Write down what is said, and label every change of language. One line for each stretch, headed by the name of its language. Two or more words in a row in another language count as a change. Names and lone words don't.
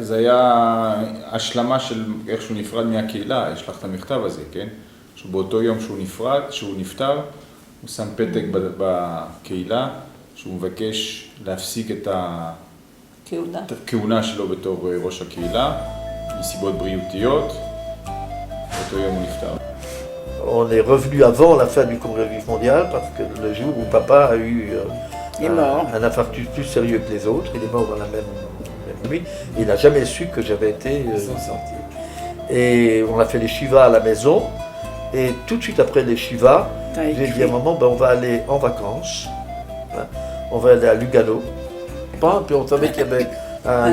Hebrew: זה היה השלמה של איך שהוא נפרד מהקהילה, יש לך את המכתב הזה, כן? שבאותו יום שהוא נפטר, הוא שם פתק בקהילה, שהוא מבקש להפסיק את הכהונה שלו בתור ראש הקהילה, מסיבות בריאותיות, באותו יום הוא נפטר.
French: On est revenu avant la fin du Congrès juif mondial parce que le jour où papa a eu un infarctus plus sérieux que les autres, il est mort dans la même nuit, il n'a jamais su que j'avais été licencié. Et on a fait les shivas à la maison, et tout de suite après les shivas, j'ai dit à maman, on va aller en vacances, on va aller à Lugano, puis on savait qu'il y avait un